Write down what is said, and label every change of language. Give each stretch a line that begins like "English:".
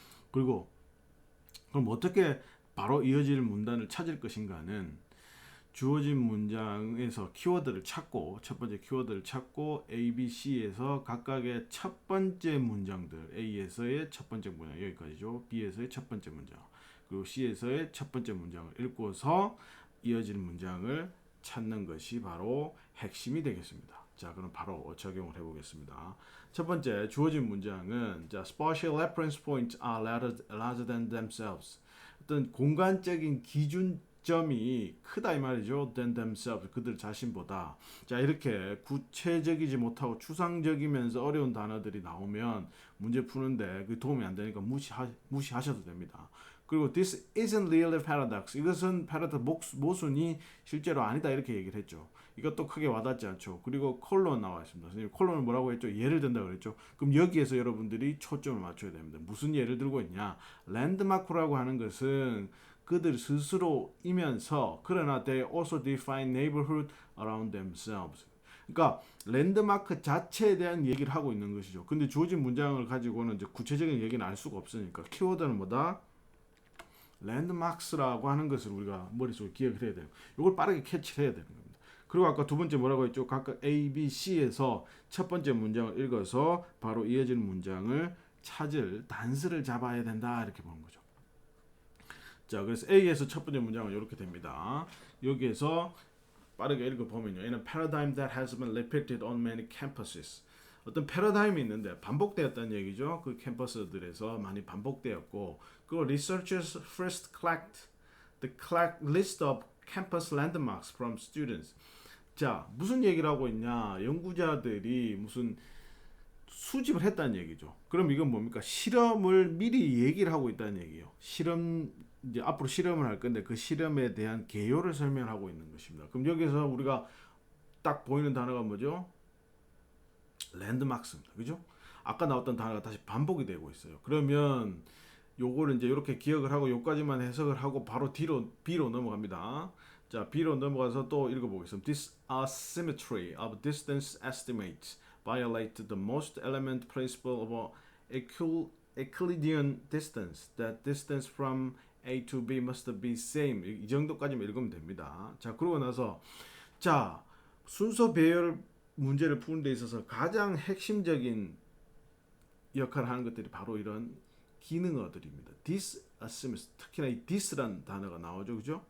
Korean: 그리고 그럼 어떻게 바로 이어질 문단을 찾을 것인가는 주어진 문장에서 키워드를 찾고, 첫 번째 키워드를 찾고 A, B, C에서 각각의 첫 번째 문장들, A에서의 첫 번째 문장 여기까지죠. B에서의 첫 번째 문장, 그리고 C에서의 첫 번째 문장을 읽고서 이어질 문장을 찾는 것이 바로 핵심이 되겠습니다. 자, 그럼 바로 적용을 해보겠습니다. 첫 번째 주어진 문장은 자,
English: spatial reference points are larger than themselves.
Korean: 어떤 공간적인 기준점이 크다 이 말이죠.
English: than themselves,
Korean: 그들 자신보다. 자, 이렇게 구체적이지 못하고 추상적이면서 어려운 단어들이 나오면 문제 푸는데 그 도움이 안 되니까 무시하셔도 됩니다. 그리고
English: this isn't really paradox.
Korean: 이것은 paradox 모순이 실제로 아니다, 이렇게 얘기를 했죠. 이것도 크게 와닿지 않죠. 그리고 콜론 나와 있습니다. 선생님, 콜론은 뭐라고 했죠? 예를 든다 그랬죠. 그럼 여기에서 여러분들이 초점을 맞춰야 됩니다. 무슨 예를 들고 있냐? 랜드마크라고 하는 것은 그들 스스로이면서 그러나
English: they also define neighborhood around themselves.
Korean: 그러니까 랜드마크 자체에 대한 얘기를 하고 있는 것이죠. 근데 주어진 문장을 가지고는 이제 구체적인 얘기는 알 수가 없으니까 키워드는 뭐다? 랜드마크스라고 하는 것을 우리가 머릿속에 기억을 해야 돼요. 이걸 빠르게 캐치를 해야 되는 겁니다. 그리고 아까 두 번째 뭐라고 했죠? 각각 A, B, C에서 첫 번째 문장을 읽어서 바로 이어지는 문장을 찾을 단서를 잡아야 된다, 이렇게 보는 거죠. 자, 그래서 A에서 첫 번째 문장은 이렇게 됩니다. 여기에서 빠르게 읽어보면요.
English: In a paradigm that has been repeated on many campuses.
Korean: 어떤 패러다임이 있는데 반복되었다는 얘기죠. 그 캠퍼스들에서 많이 반복되었고, 그
English: researchers first collect list of campus landmarks from students.
Korean: 자, 무슨 얘기를 하고 있냐? 연구자들이 무슨 수집을 했다는 얘기죠. 그럼 이건 뭡니까? 실험을 미리 얘기를 하고 있다는 얘기예요. 실험, 이제 앞으로 실험을 할 건데 그 실험에 대한 개요를 설명하고 있는 것입니다. 그럼 여기서 우리가 딱 보이는 단어가 뭐죠? 랜드마크입니다. 그죠? 아까 나왔던 단어가 다시 반복이 되고 있어요. 그러면 요거를 이제 이렇게 기억을 하고 요까지만 해석을 하고 바로 B로 넘어갑니다. 자, B로 넘어가서 또 읽어보겠습니다.
English: This asymmetry of distance estimates violate the most element principle of Euclidean distance. That distance from A to B must be same.
Korean: 이 정도까지만 읽으면 됩니다. 자, 그러고 나서 자, 순서 배열 문제를 푸는 데 있어서 가장 핵심적인 역할을 하는 것들이 바로 이런 기능어들입니다. disassemble, 특히나 이 this라는 단어가 나오죠, 그죠?